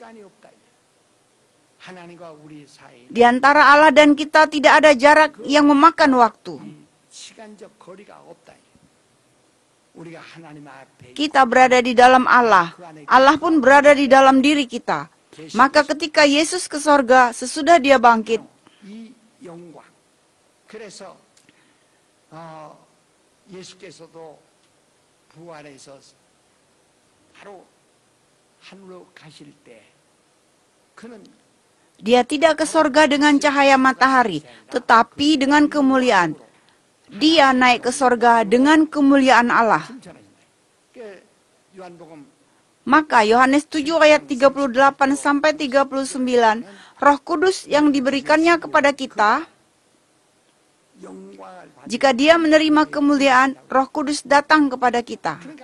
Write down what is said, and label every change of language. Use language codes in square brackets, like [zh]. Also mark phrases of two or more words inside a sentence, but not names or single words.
[id] Di antara Allah dan kita tidak ada jarak yang memakan waktu. Kita berada di dalam Allah. Allah pun berada di dalam diri kita. Maka ketika Yesus ke sorga, sesudah dia bangkit, [ko] 예수께서도 부활해서 바로 하늘로 가실 때 그는 [id] dia tidak ke sorga dengan cahaya matahari, tetapi dengan kemuliaan. Dia naik ke sorga dengan kemuliaan Allah. Maka Yohanes 7 ayat 38 sampai 39, Roh Kudus yang diberikannya kepada kita, jika dia menerima kemuliaan, Roh Kudus datang kepada kita.